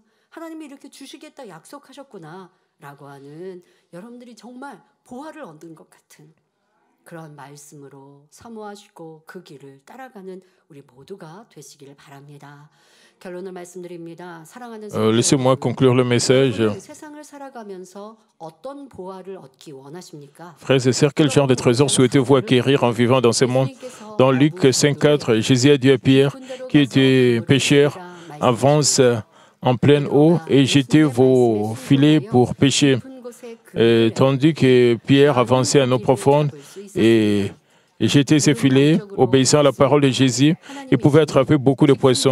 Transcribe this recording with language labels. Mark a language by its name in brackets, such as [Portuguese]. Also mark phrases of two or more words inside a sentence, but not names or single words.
[Korean] 하나님이 이렇게 주시겠다 약속하셨구나라고 하는 여러분들이 정말 보화를 얻는 것 같은 그런 말씀으로 사모하시고 그 길을 따라가는 우리 모두가 되시기를 바랍니다. 결론을 말씀드립니다. 사랑하는 [French] Laissez-moi conclure le message. [Korean] 세상을 살아가면서 어떤 보화를 얻기 원하십니까? [French] Frères et sœurs, quel genre de trésor souhaitez-vous acquérir en vivant dans ce monde? Dans Luc 5,4, Jésus a dit à Pierre, qui était pécheur, avance en pleine eau et jetez vos filets pour pêcher. Tandis que Pierre avançait en eau profonde et jetait ses filets, obéissant à la parole de Jésus, il pouvait attraper beaucoup de poissons.